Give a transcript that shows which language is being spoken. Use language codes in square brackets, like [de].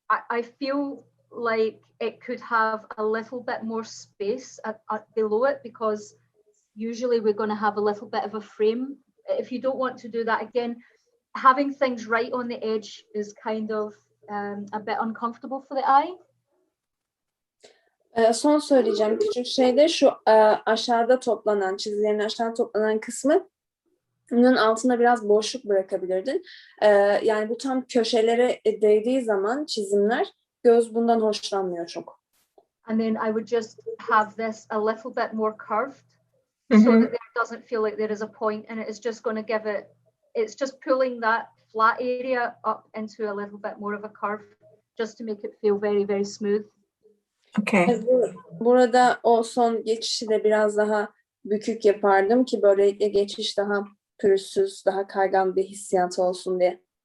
[en] I feel like it could have a little bit more space below it, because usually we're going to have a little bit of a frame. If you don't want to do that, again, having things right on the edge is kind of a bit uncomfortable for the eye. [tr] Son söyleyeceğim küçük şey de şu aşağıda toplanan, çizgilerin aşağıda toplanan kısmı, bunun altında biraz boşluk bırakabilirdin. Yani bu tam köşelere değdiği zaman çizimler, göz bundan hoşlanmıyor çok. [en] And then I would just have this a little bit more curved so that there doesn't feel like there is a point, and it is just going to give it, it's just pulling that flat area up into a little bit more of a curve just to make it feel very, very smooth. Okay. [tr] Burada o son geçişi de biraz daha bükük yapardım ki böylelikle geçiş daha pürüzsüz, daha kaygan bir hissiyat olsun diye.